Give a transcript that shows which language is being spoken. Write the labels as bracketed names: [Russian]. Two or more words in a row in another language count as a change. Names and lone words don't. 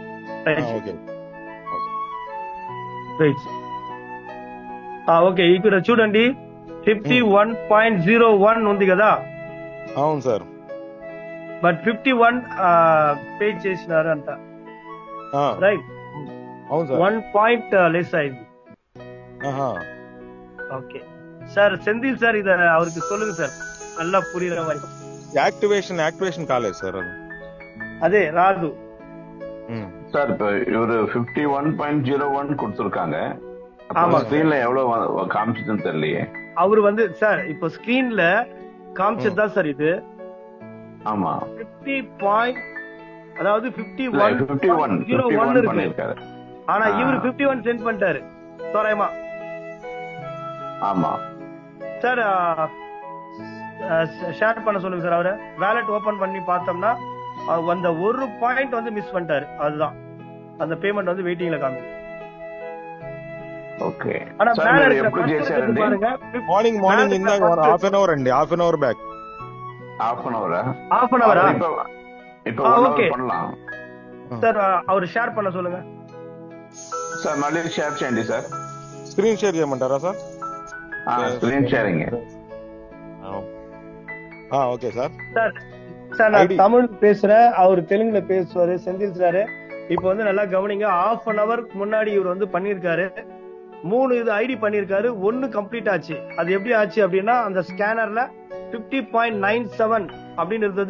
[Telugu] ఓకే, ఇక్కడ చూడండి 51.01 ఉంది కదా? అవును సార్. బట్ 51 పే చేసినారు అంట, రైట్? అవును సార్. 1 [English] point less [Telugu] అయింది. [Tamil] ஓகே சார். செந்தில் சார் இத அவருக்கு சொல்லுங்க சார், நல்லா புரியுற மாதிரி. [Telugu] యాక్టివేషన్ కాలేదు సార్. [Tamil] அதே ராது சார். இப்ப இவரு 51.01 கொடுத்திருக்காங்க. ஸ்கிரீன்ல எவ்வளவு காமிச்சதுன்னு தெரியலையே. அவரு வந்து சார் இப்போ ஸ்கிரீன்ல காமிச்சதா சார் இது? ஆமா, 50 அதாவது 51.01 இருக்கு. ஆனா இவரு 51 சென்ட் பண்ணிட்டாரு தோராயமா. ஆமா சார், ஷேர் பண்ண சொல்லுங்க சார். அவரை [English] wallet open [Tamil] பண்ணி பார்த்தோம்னா அந்த ஒரு பாயிண்ட் வந்து மிஸ் பண்ணிட்டாரு. அதுதான் அந்த பேமெண்ட் வந்து வெயிட்டிங்ல காமிக்குது. [Telugu] ఓకే. [Tamil] ஆனா மேல [Telugu] ఎప్పుడు చేశారండి? మార్నింగ్ ఇందాక [English] half an hour [Telugu] అండి. [English] half an hour back. half an houra? [Tamil] இப்போ ஓகே பண்ணலாம் சார். அவர் ஷேர் பண்ண சொல்லுங்க [Telugu] సార్. మళ్ళీ షేర్ చేయండి సార్. [English] screen share [Telugu] చేయమంటారా సార్? [English] screen sharing. [Tamil] ஓகே சார். சார் நான் தமிழ் பேசுறேன், அவர் தெலுங்குல பேசுவாரு செந்தில் சார். இப்போ வந்து நல்லா கவனிங்க. [English] half an hourukku [Tamil] முன்னாடி இவர் வந்து பண்ணிருக்காரு 3 இது ஐடி பண்ணிருக்காரு. 1 கம்ப்ளீட் ஆச்சு. அது எப்படி ஆச்சு அப்படின்னா அந்த ஸ்கேனர்ல 50.97 அப்படின்னு இருந்தது.